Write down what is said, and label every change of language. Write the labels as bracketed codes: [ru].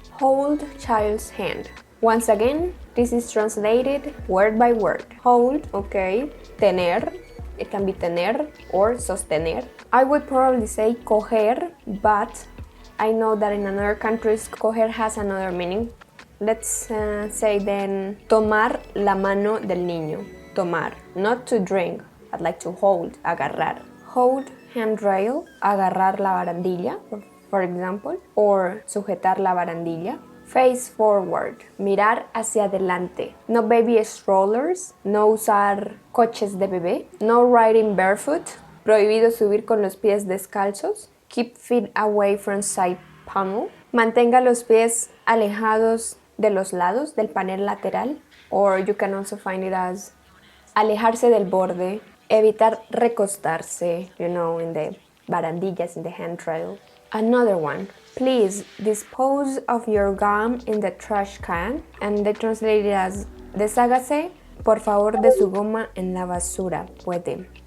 [en] Hold child's hand. Once again, this is translated word by word. Hold, okay. Tener, it can be tener or sostener. I would probably say coger, but I know that in another countries, coger has another meaning. Let's say then, [es] tomar la mano del niño. [en] Tomar, not to drink, but like to hold, agarrar. Hold handrail, [es] agarrar la barandilla, [en] for example, or [es] sujetar la barandilla. [en] Face forward, [es] mirar hacia adelante. [en] No baby strollers, [es] no usar coches de bebé. [en] No riding barefoot, [es] prohibido subir con los pies descalzos. [en] Keep feet away from side panel. [es] Mantenga los pies alejados de los lados del panel lateral. [en] Or you can also find it as [es] alejarse del borde. Evitar recostarse, [en] you know, in the barandillas, in the handrail. Another one. Please dispose of your gum in the trash can. And they translate it as [es] deshágase, por favor, de su goma en la basura. Puede.